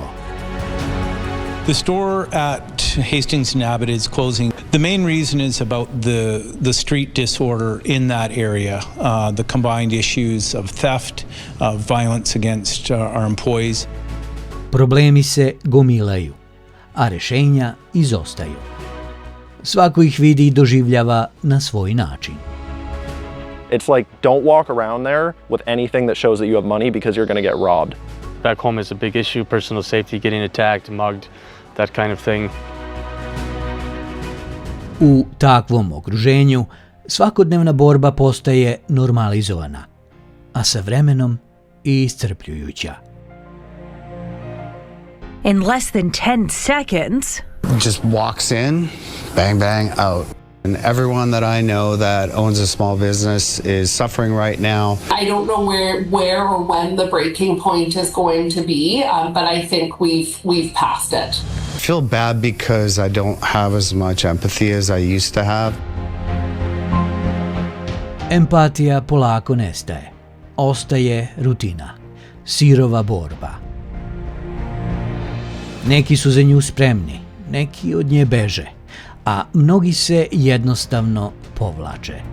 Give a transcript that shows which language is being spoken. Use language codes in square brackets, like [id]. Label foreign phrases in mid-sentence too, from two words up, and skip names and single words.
[en] The store at Hastings and Abbott is closing. The main reason is about the street disorder in that area, the combined issues of theft, violence against our employees. [sr] Problemi se gomilaju, a rešenja izostaju. Svako ih vidi i doživljava na svoj način. [en] It's like, don't walk around there with anything that shows that you have money because you're going to get robbed. Back home is a big issue, personal safety, getting attacked, mugged, that kind of thing. [sr] U takvom okruženju svakodnevna borba postaje normalizovana, a sa vremenom i iscrpljujuća. [en] In less than 10 seconds, just walks in, bang, bang, out. And everyone that I know that owns a small business is suffering right now. I don't know where or when the breaking point is going to be, but I think we've passed it. I feel bad because I don't have as much empathy as I used to have. [sr] Empatija polako nestaje. Ostaje rutina, sirova borba. Neki su za nju spremni, neki od nje beže, a mnogi se jednostavno povlače.